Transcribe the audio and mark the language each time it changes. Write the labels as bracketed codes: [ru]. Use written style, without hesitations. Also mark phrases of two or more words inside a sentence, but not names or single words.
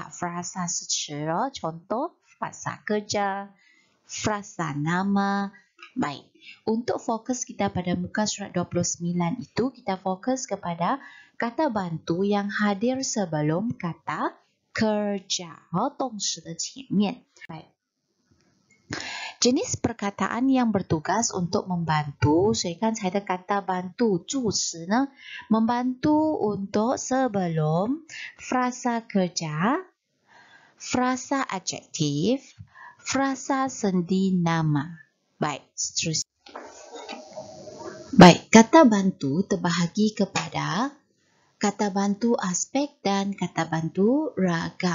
[ms] Frasa secara contoh frasa kerja, frasa nama. Baik. Untuk fokus kita pada muka surat 29 itu kita fokus kepada kata bantu yang hadir sebelum kata kerja. [zh] 动词的前面。 [ms] Baik. Jenis perkataan yang bertugas untuk membantu, [zh] 所以刚才的 [ms] kata bantu [zh] 助词呢 [ms] membantu untuk sebelum frasa kerja, frasa adjektif, frasa sendi nama. Baik, seterusnya. Baik, kata bantu terbahagi kepada kata bantu aspek dan kata bantu ragam.